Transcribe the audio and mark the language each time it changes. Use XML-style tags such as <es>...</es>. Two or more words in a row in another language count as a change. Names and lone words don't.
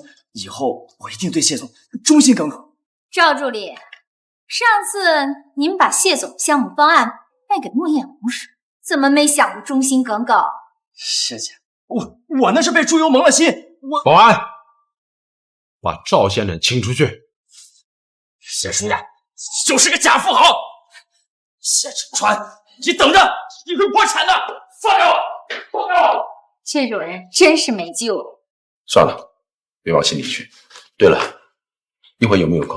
<zh>以後我一定對謝總忠心耿耿。趙助理，上次您把謝總項目方案卖給莫艳红时，怎麼沒想過忠心耿耿？謝姐，我那是被豬油蒙了心。保安，把趙先生請出去。謝書雅就是個假富豪。謝承川，你等着，你會破產的！放開我！放開我！這種人真是沒救了。算了，別往心裡去。對了，一會有沒有空？</zh>